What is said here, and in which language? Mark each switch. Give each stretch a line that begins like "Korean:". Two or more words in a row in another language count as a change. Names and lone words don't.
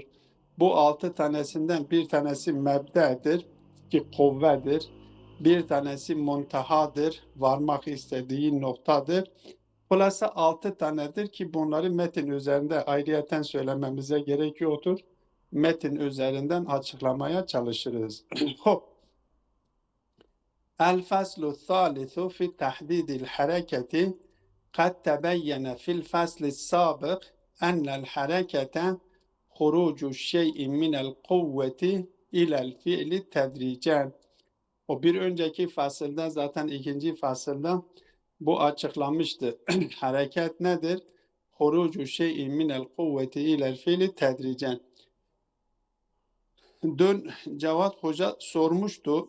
Turkish: Bu 6 tanesinden bir tanesi mebdedir ki kuvvedir. Bir tanesi muntahadır, varmak istediği noktadır. Hulasa 6 tanedir ki bunları metin üzerinde ayrıyeten söylememize gerek yoktur. Metin üzerinden açıklamaya çalışırız.
Arabic: الفصل الثالث في تحديد الحركة قد تبين في الفصل السابق أن الحركة خروج الشيء من القوة إلى الفعل تدريجا.
Turkish: O bir önceki fasılda zaten ikinci fasılda bu açıklamıştı. Hareket nedir?
Arabic: خروج الشيء من القوة إلى الفعل تدريجا.
Turkish: Dün Cevat Hoca sormuştu.